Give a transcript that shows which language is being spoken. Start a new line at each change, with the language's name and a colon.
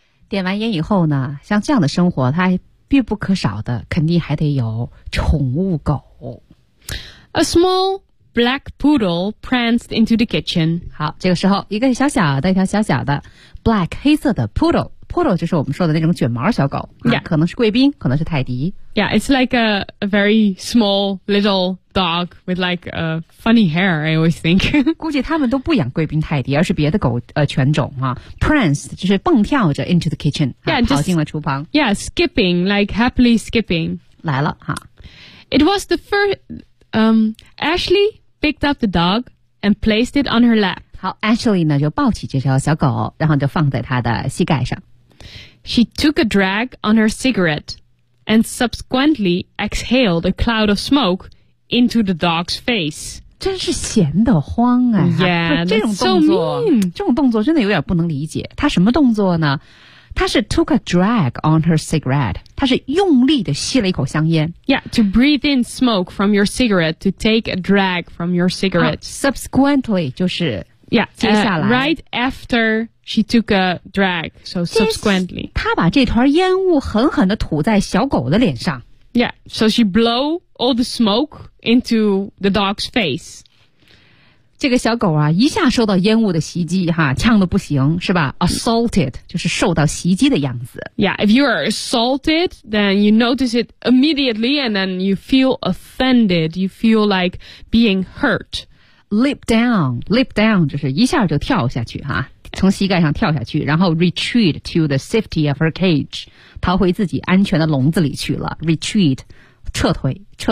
Chinese: Light 完烟以后呢，像这样的生活，它还必不可少的，肯定还得有宠物狗。
English: A small black poodle pranced into the kitchen.
Chinese: 好，这个时候，一个小小的、一条小小的 black 黑色的 poodle. Poodle 就是我们说的那种卷毛小狗、
English: yeah.
Chinese: 可能是贵宾，可能是泰迪。
English: Yeah, it's like a very small little dog with like a funny hair, I always think.
Chinese: 估计他们都不养贵宾泰迪，而是别的狗犬种啊。 Pranced 就是蹦跳着
English: into the kitchen, yeah,
Chinese: 跑进了厨房。
English: Just, yeah, skipping, like happily skipping.
Chinese: 来了哈。
English: It was the first, Ashley picked up the dog and placed it on her lap.
Chinese: 好 ,Ashley 呢就抱起这条小狗，然后就放在她的膝盖上。
English: She took a drag on her cigarette and subsequently exhaled a cloud of smoke into the dog's face.
Chinese: 真是闲得慌啊。
English: Yeah,
Chinese: 这种动作、
English: so、
Chinese: 这种动作真的有点不能理解。他什么动作呢？他是
English: took a drag on her cigarette.
Chinese: 他是用力地吸了一口香烟。
English: Yeah, to breathe in smoke from your cigarette, to take a drag from your cigarette.、
Chinese: Subsequently, 就是
English: yeah,
Chinese: 接下来。
English: Right after she took a drag, so subsequently.
Chinese: 他把这团烟雾狠狠地吐在小狗的脸上。
English: Yeah, so she blow all the smoke into the dog's face.
Chinese: 这个小狗啊，一下受到烟雾的袭击，哈，呛得不行，是吧 ？Assaulted 就是受到袭击的样子。
English: Yeah, if you are assaulted, then you notice it immediately, and then you feel offended. You feel like being hurt.
Chinese: Leap down 就是一下就跳下去，哈，从膝盖上跳下去，然后
English: retreat to the safety of her cage.
Chinese: 逃回自己安全的笼子里去了 ，retreat， 撤退。